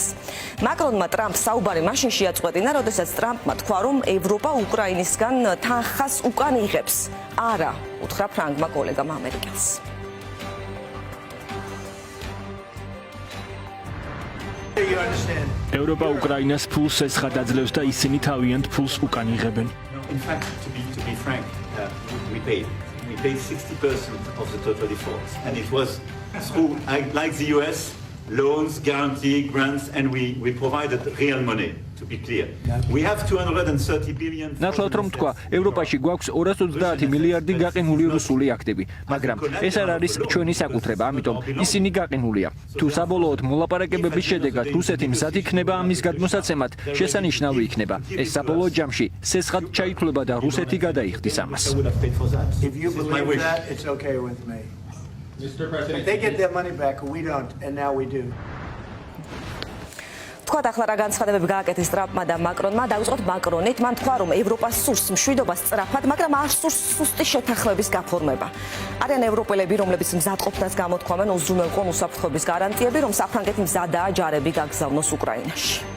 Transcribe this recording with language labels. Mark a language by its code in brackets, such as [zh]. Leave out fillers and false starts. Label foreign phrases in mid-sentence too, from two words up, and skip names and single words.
[ka] მაკრონმა ტრამპს საუბარი მაშინ შეაწყვეტინა, როდესაც ტრამპმა თქვა, რომ ევროპა უკრაინისგან თანხას უკან იღებს. არა, უთხრა ფრანგმა კოლეგამ ამერიკელს. ევროპა უკრაინას ფულს ესხად აძლევს და ისინი თავიანთ ფულს უკან იღებენ. [en] In fact, to be frank, we paid 60% of the total defaults, and it was through, like the US, loans, guarantee, grants, and we provided real money. To be clear, we have 230 billion. [ka] ნახოთ რომ თქვა, ევროპაში გვაქვს 230 მილიარდი გაყინული რუსული აქტივი, მაგრამ ეს არ არის ჩვენი საკუთრება, ამიტომ ისინი გაყინულია. თუ საბოლოოდ მოლაპარაკებების შედეგად რუსეთი მზად იქნება ამის გადმოსაცემად, შესანიშნავი იქნება. ეს საბოლოო ჯამში სესხად ჩაითვლება და რუსეთი გადაიხდის ამას. [en] If you believe that, it's okay with me. Mr. President, they get their money back, we don't, and now we do. [ka] თქვა ახლა რა განცხადებები გააკეთეს ტრამპმა და მაკრონმა, დავიწყოთ მაკრონით. მან თქვა, რომ ევროპას სურს მშვიდობა სწრაფად, მაგრამ არ სურს სუსტი შეთანხმების გაფორმება. არიან ევროპელები, რომლებიც მზადყოფნას გამოთქვამენ უზრუნველყო უსაფრთხოების გარანტიები, რომ საფრანგეთი მზადაა ჯარები გაგზავნოს უკრაინაში.